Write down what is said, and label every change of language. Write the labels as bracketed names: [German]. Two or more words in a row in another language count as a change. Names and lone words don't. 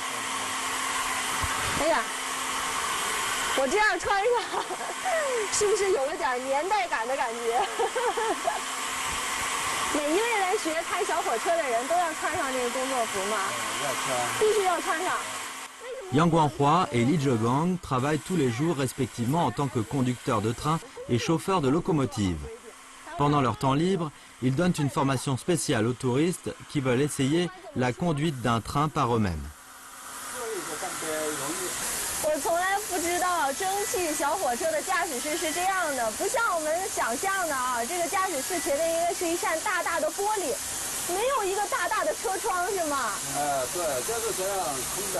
[Chinese] 哎呀，我这样穿上，是不是有了点年代感的感觉？每一位来学开小火车的人都要穿上这个工作服吗？要穿。必须要穿上。 [French] Yang Guanghua et Li Zhegang travaillent tous les jours respectivement en tant que conducteurs de train et chauffeurs de locomotives. Pendant leur temps libre, ils donnent une formation spéciale aux touristes qui veulent essayer la conduite d'un train par eux-mêmes. [Chinese] 我从来不知道蒸汽小火车的驾驶室是这样的，不像我们想象的啊，这个驾驶室前面应该是一扇大大的玻璃，没有一个大大的车窗是吗？对，就是这样空的。